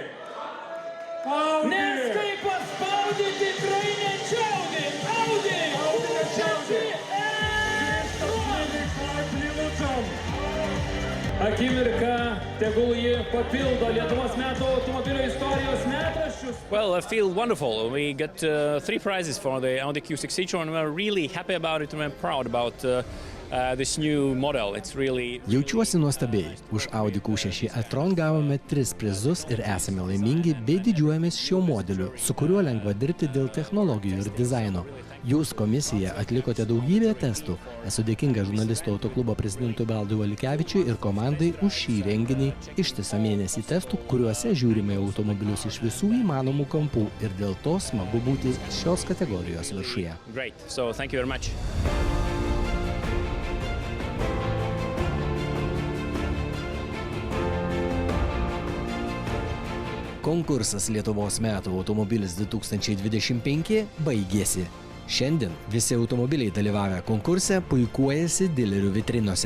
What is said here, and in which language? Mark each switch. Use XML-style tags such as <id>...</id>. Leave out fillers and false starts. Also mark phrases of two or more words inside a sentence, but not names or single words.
<lt>Audi! Nes kai paspaudi, tikrai nečiaudi! Audi! Audi nečiaudi! Akimirka, tegul ji papildo Lietuvos metų automobilio istorijos metraščius.</lt> <en>Well, I feel wonderful. We got 3 prizes for the Audi Q6 e-tron. We're really happy about it and we're proud about this new model. It's really...</en> <lt>Jaučiuosi nuostabiai. Už Audi Q6 e-tron gavome 3 prizus ir esame laimingi bei didžiuojamės šiuo modeliu, su kuriuo lengva dirbti dėl technologijų ir dizaino. Jūs komisija atlikote daugybę testų. Esu dėkinga žurnalistų autoklubo prezidentui Valdui Valikevičiui ir komandai už šį renginį, ištisą mėnesį testų, kuriuose žiūrime automobilius iš visų įmanomų kampų ir dėl to smagu būti šios kategorijos viršuje.</lt> <en>Great. So, thank you very much.</en> <lt>Konkursas Lietuvos metų automobilis 2025 baigėsi. Šiandien visi automobiliai dalyvavę konkurse puikuojasi dilerių vitrinose.</lt>